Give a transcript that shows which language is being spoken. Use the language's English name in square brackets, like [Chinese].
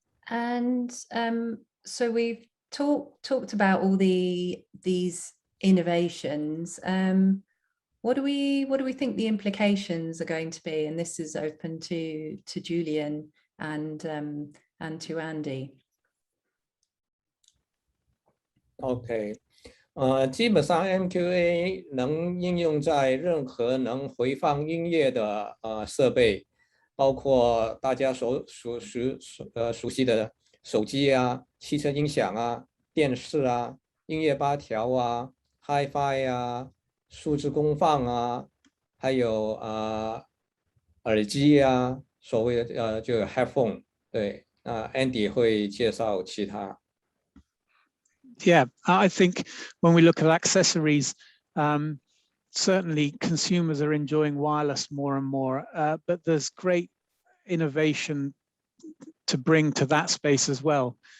[English] And so we've talked about all these innovations. What do we think the implications are going to be? And this is open to Julian and to Andy. [Chinese] OK，基本上 MQA 能应用在任何能回放音乐的设备，包括大家熟悉的手机啊、汽车音响啊、电视啊、音乐8条啊、Hi-Fi 啊、数字功放啊，还有耳机啊，所谓的就 headphone。对，Andy 会介绍其他。 [English] Yeah, I think when we look at accessories, certainly consumers are enjoying wireless more and more, but there's great innovation to bring to that space as well.